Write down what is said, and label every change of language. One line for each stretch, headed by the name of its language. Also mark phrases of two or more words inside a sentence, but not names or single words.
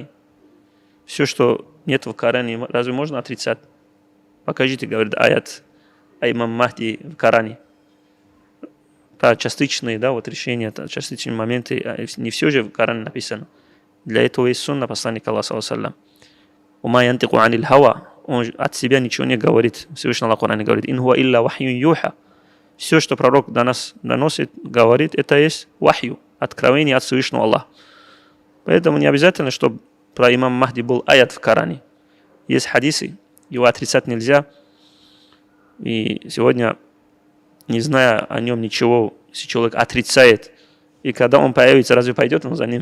Russian: Все, что нет в Коране, разве можно отрицать? Покажите, говорит, аят о имам Махди в Коране. Про частичные, да, вот решения, частичные моменты, не все же в Коране написано. Для этого есть сунна посланника Аллаха,
Arabic: صلى الله عليه وسلم. «وما ينطق عن الهوى».
Russian: Он от себя ничего не говорит. Всевышний Аллах в Коране говорит,
Arabic: «إن هو إلا وحي يوحى».
Russian: Все, что пророк до нас доносит, говорит, это есть вахью, откровение от Всевышнего Аллаха. Поэтому не обязательно, чтобы про имам Махди был аят в Коране. Есть хадисы, его отрицать нельзя. И сегодня, не зная о нем ничего, если человек отрицает, и когда он появится, разве пойдет он за ним?